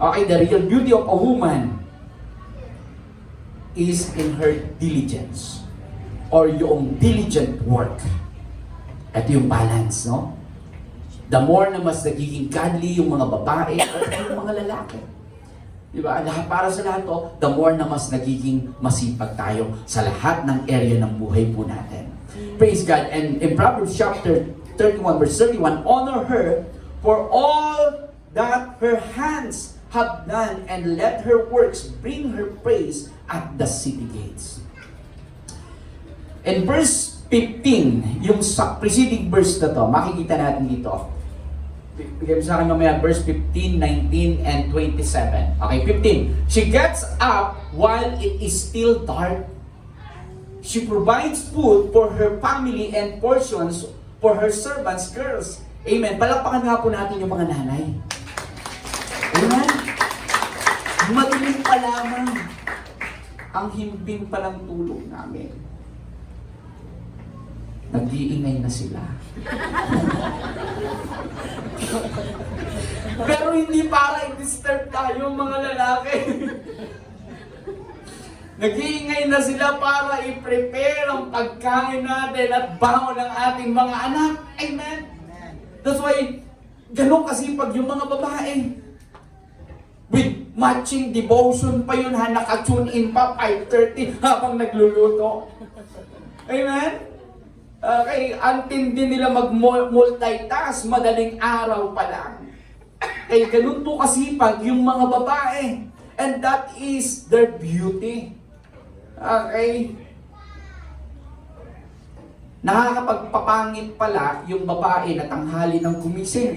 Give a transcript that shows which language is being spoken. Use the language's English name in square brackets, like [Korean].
[English] Okay, the real beauty of a woman is in her diligence or yung diligent work. [Filipino] Ito yung balance, no? [English] The more [Filipino] na mas nagiging godly yung mga babae o yung mga lalaki. Diba? Para sa lahat to, [English] the more [Filipino] na mas nagiging masipag tayo sa lahat ng area ng buhay po natin. [English] Praise God. And in Proverbs chapter 31 verse 31, honor her for all that her hands have done and let her works bring her praise at the city gates. [Filipino] In verse 15, yung sa preceding verse na to, makikita natin dito. Bigyan mo sa akin mamaya, verse 15, 19, and 27. Okay, 15. [English] She gets up while it is still dark. She provides food for her family and portions for her servants' girls. Amen. [Filipino] Palakpakan nga po natin yung mga nanay. Amen. Madilim pa lamang ang himbing pa ng tulog namin. Nag-iingay na sila. Pero hindi para i-disturb tayo mga lalaki. Nag-iingay na sila para i-prepare ang pagkain natin at baon ng ating mga anak. Amen? [English] That's why, [Filipino] ganun kasipag yung mga babae. [English] With matching devotion [Filipino] pa yun ha, naka-tune in pa 5:30 habang nagluluto. Amen? Okay, antindi nila mag-multitask, madaling araw pa lang. Kaya ganun po kasipag yung mga babae. [English] And that is their beauty. Okay? [Filipino] Nakakapagpapangit pala yung babae na tanghali ng gumising.